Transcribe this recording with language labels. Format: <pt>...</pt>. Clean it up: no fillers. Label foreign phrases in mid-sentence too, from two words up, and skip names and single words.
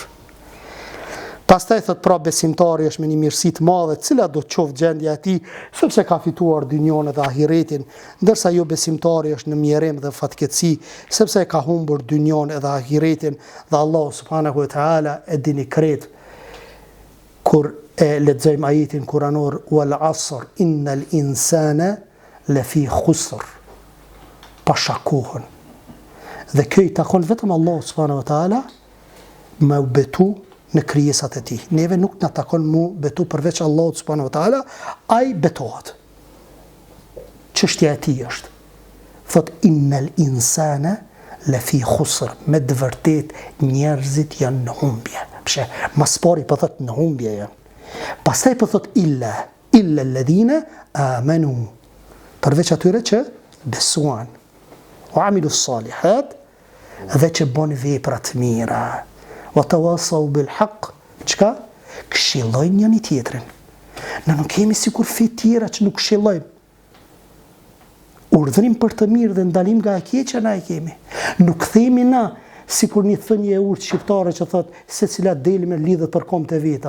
<sq>Pastaj thot pra besimtari është me një mirësi të madhe, cila do të qoftë gjendja e tij, sepse ka fituar dynjon dhe ahiretin, ndërsa jo besimtari është në mjerim dhe fatkeqësi, sepse ka humbur dynjon dhe ahiretin, dhe</sq> <ar>الله سبحانه وتعالى</ar> <sq>e dini krejt kur e lexojmë ajetin kuranor</sq> <ar>والعصر إن الإنسان لفي خسر.</ar> <sq>Pasha kohën. Dhe kjo i takon vetëm</sq> <ar>الله سبحانه وتعالى</ar> <sq>me u betu në krijesat e tij. Neve nuk na takon mu betu përveç Allahut</sq> <ar>سبحانه وتعالى,</ar> <sq>ai betohet. Çështja e tij është. Thot</sq> <ar>إن الإنسان لفي خسر,</ar> <sq>me të vërtet njerëzit janë në humbje. Pse mas pari po thot në humbje janë. Pastaj po thot</sq> <ar>إلا الذين آمنوا.</ar> <sq>Përveç atyre që besuan,</sq> <ar>وعملوا الصالحات,</ar> <sq>dhe që bën vepra të mira,</sq> <ar>وتواصوا بالحق,</ar> <sq>çka? Këshillojnë njëri tjetrin. Ne nuk kemi sikur fe tjera që nuk këshillojmë. Urdhërim për të mirë dhe ndalim nga e keqja na e kemi. Nuk themi na sikur një thënie e urtë shqiptare që thot secila deli me lidhet për komt e veta.</sq>